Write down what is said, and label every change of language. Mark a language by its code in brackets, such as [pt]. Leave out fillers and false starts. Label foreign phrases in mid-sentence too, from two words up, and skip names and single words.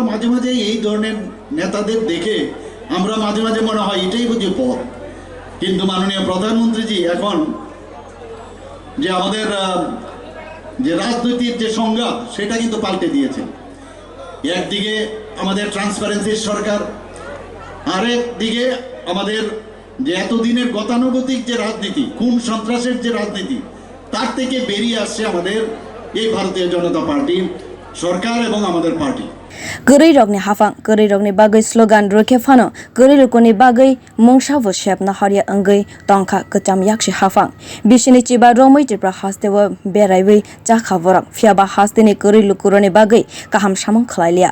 [bn] মাঝে মাঝে এই ধরনের নেতাদের দেখে আমরা মাঝে মাঝে মনে হয় এটাই বুঝি পথ কিন্তু মাননীয় প্রধানমন্ত্রীজি এখন যে আমাদের যে রাজনৈতিক যে সংজ্ঞা সেটা কিন্তু পাল্টে দিয়েছে একদিকে আমাদের ট্রান্সপারেন্সির সরকার আরেক দিকে আমাদের যে এতদিনের গতানুগতিক যে রাজনীতি খুন সন্ত্রাসের যে রাজনীতি তার থেকে বেরিয়ে আসছে আমাদের এই ভারতীয় জনতা পার্টির সরকার এবং আমাদের পার্টি [trp] Guri rogni hafang, guri rogni bagai slogan roke fano, guri rukuni bagai mungshavu shep na harya angai tongka ketam yakshi hafang. Bishini chiba romoi tipra haste wa beraiwi jakha vorak, fiaba haste ni guri lukuroni bagai kaham shamang khlailia.